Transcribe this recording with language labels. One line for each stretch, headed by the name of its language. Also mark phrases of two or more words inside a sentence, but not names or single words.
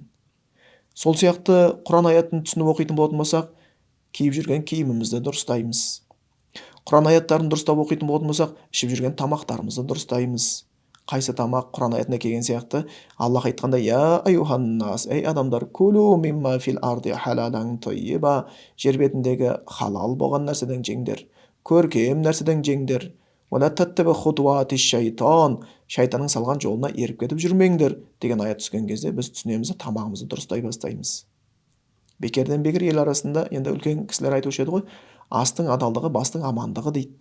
Kazakh: Сол сияқты Құран аятын түсініп оқитын болатын болсақ, киіп жүрген киімімізді дұрыстаймыз. Құран аяттарын дұрыстап оқитын болатын болсақ, ішіп жүрген тамақтарымызды дұрыстаймыз. Қайсы тамақ Құран аятына келген сияқты, Аллах айтқанда:
Arabic: "يا أيها الناس,
Kazakh: ей адамдар,
Arabic: كلوا مما في الأرض حلالا طيبا",
Kazakh: жер бетіндегі халал болған нәрседен жеңдер, көркем нәрседен жеңдер.
Arabic: "ولا تتبعوا خطوات الشيطان",
Kazakh: шайтанның салған жолына еріп кетіп жүрмеңдер деген аят түскен кезде біз түсінеміз, тамағымызды дұрыстай бастаймыз. Бекерден бекер ел арасында енді үлкен кісілер айтушы еді ғой, астың адалдығы бастың амандығы дейді.